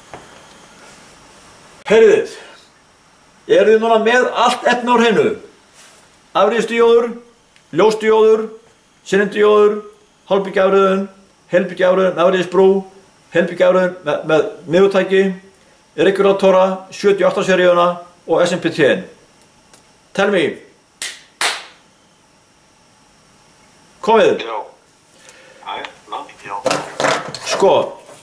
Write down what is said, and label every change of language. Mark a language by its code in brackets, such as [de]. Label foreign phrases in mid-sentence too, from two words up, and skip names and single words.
[is] Heyrið, eruð þið núna með allt efni á hreinu? Afriðsdióður, ljósdióður, syndióður, hálfbyggjaafröðun, heilbyggjaafröðun, afriðsbrú, heilbyggjaafröðun með miðutæki, regulatora, 78 seríuna og SMPT-in. [en] Tell me. [is] Komið. Já. Nei, já. Sko,